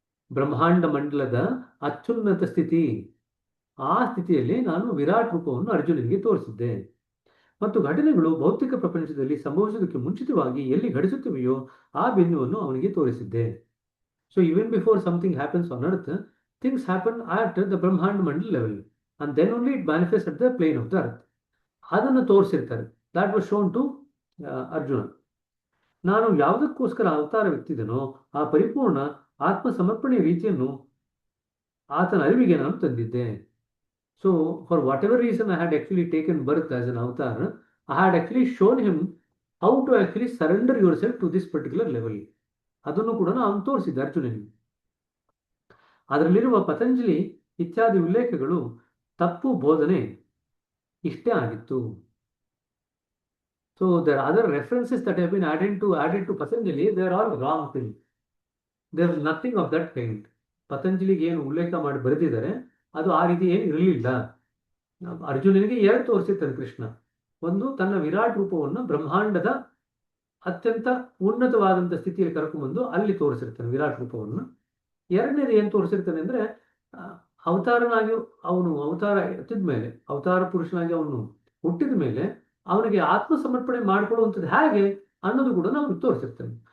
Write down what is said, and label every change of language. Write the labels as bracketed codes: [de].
[kn] ಬ್ರಹ್ಮಾಂಡ ಮಂಡಲದ ಅತ್ಯುನ್ನತ ಸ್ಥಿತಿ, ಆ ಸ್ಥಿತಿಯಲ್ಲಿ ನಾನು ವಿರಾಟ್ ರೂಪವನ್ನು ಅರ್ಜುನನಿಗೆ ತೋರಿಸಿದ್ದೆ. ಮತ್ತು ಘಟನೆಗಳು ಭೌತಿಕ ಪ್ರಪಂಚದಲ್ಲಿ ಸಂಭವಿಸುವುದಕ್ಕೆ ಮುಂಚಿತವಾಗಿ ಎಲ್ಲಿ ಘಟಿಸುತ್ತಿವೆಯೋ ಆ ಬಿಂದುವನ್ನು ಅವನಿಗೆ ತೋರಿಸಿದ್ದೆ. [en] So even before something happens on earth, things happen at the Brahmanda Mandal level, and then only it manifests at the plane of the earth. [kn] ಅದನ್ನು ತೋರಿಸಿರ್ತಾರೆ. [en] That was shown to Arjuna. [kn] ನಾನು ಯಾವುದಕ್ಕೋಸ್ಕರ ಅವತಾರವೆತ್ತಿದನೋ ಆ ಪರಿಪೂರ್ಣ ಆತ್ಮ ಸಮರ್ಪಣೆಯ ರೀತಿಯನ್ನು ಆತನ ಅರಿವಿಗೆ ನಾನು ತಂದಿದ್ದೆ. [en] So for whatever reason I had actually taken birth as an avatar, I had actually shown him how to actually surrender yourself to this particular level. [kn] ಅದನ್ನು ಕೂಡ ನಾನು ತೋರಿಸಿದ್ದೆ ಅರ್ಜುನನಿಗೆ. ಅದರಲ್ಲಿರುವ ಪತಂಜಲಿ ಇತ್ಯಾದಿ ಉಲ್ಲೇಖಗಳು ತಪ್ಪು ಬೋಧನೆ ಇಷ್ಟೇ ಆಗಿತ್ತು. [en] So there are other references that have been added to Patanjali, they are all wrong things. There is nothing of that kind. [kn] ಪತಂಜಲಿಗೆ ಏನು ಉಲ್ಲೇಖ ಮಾಡಿ ಬರೆದಿದ್ದಾರೆ ಅದು ಆ ರೀತಿ ಏನು ಇರಲಿಲ್ಲ. ಅರ್ಜುನನಿಗೆ ಎರಡು ತೋರಿಸಿರ್ತಾನೆ ಕೃಷ್ಣ. ಒಂದು, ತನ್ನ ವಿರಾಟ್ ರೂಪವನ್ನು ಬ್ರಹ್ಮಾಂಡದ ಅತ್ಯಂತ ಉನ್ನತವಾದಂಥ ಸ್ಥಿತಿಯಲ್ಲಿ ಕರ್ಕೊಂಡ್ಬಂದು ಅಲ್ಲಿ ತೋರಿಸಿರ್ತಾನೆ ವಿರಾಟ್ ರೂಪವನ್ನು. ಎರಡನೇದು ಏನು ತೋರಿಸಿರ್ತಾನೆ ಅಂದರೆ ಅವತಾರನಾಗಿ ಅವನು ಅವತಾರ ಎತ್ತಿದ ಮೇಲೆ, ಅವತಾರ ಪುರುಷನಾಗಿ ಅವನು ಹುಟ್ಟಿದ ಮೇಲೆ ಅವನಿಗೆ ಆತ್ಮ ಸಮರ್ಪಣೆ ಮಾಡಿಕೊಳ್ಳುವಂಥದ್ದು ಹೇಗೆ ಅನ್ನೋದು ಕೂಡ ನಾವು ತೋರಿಸಿರ್ತಾನೆ.